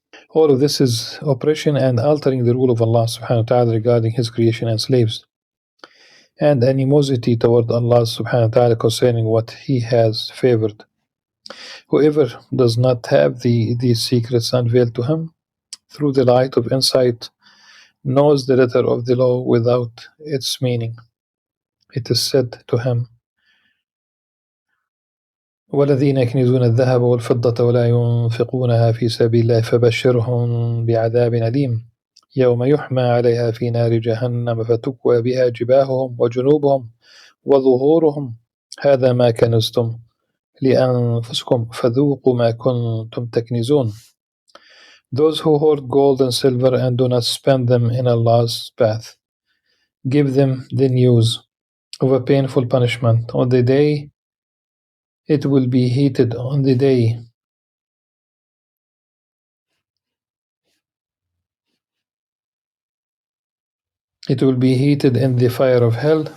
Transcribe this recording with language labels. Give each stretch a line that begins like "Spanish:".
English: All of this is oppression and altering the rule of Allah subhanahu wa ta'ala regarding His creation and slaves, and animosity toward Allah subhanahu wa ta'ala concerning what He has favored. Whoever does not have these secrets unveiled to him through the light of insight knows the letter of the law without its meaning. It is said to him,
Arabic: والذين يكنزون الذهب والفضة ولا ينفقونها في سبيل الله فبشرهم بعذاب أليم يوم يحمى عليها في نار جهنم فتكوى بها جباههم وجنوبهم وظهورهم هذا ما كنزتم لأنفسكم فذوقوا ما كنتم تكنزون.
English: Those who hoard gold and silver and do not spend them in Allah's path, give them the news of a painful punishment. On the day it will be heated, on the day it will be heated in the fire of hell.